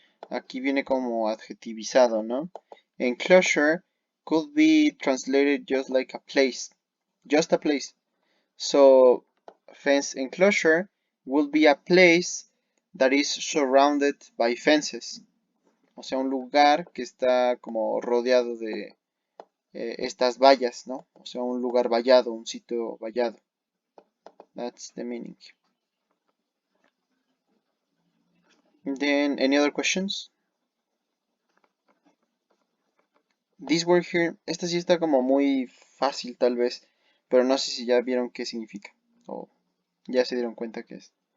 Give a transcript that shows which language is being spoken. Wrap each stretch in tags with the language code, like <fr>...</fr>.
<es>Aquí viene como adjetivizado, ¿no?</es> <en>Enclosure could be translated just like a place, just a place. So fence enclosure will be a place that is surrounded by fences.</en> <es>O sea, un lugar que está como rodeado de estas vallas, ¿no? O sea, un lugar vallado, un sitio vallado.</es> <en>That's the meaning. Then, any other questions? This word here,</en> <es>esta sí está como muy fácil tal vez, pero no sé si ya vieron qué significa o ya se dieron cuenta que es.</es>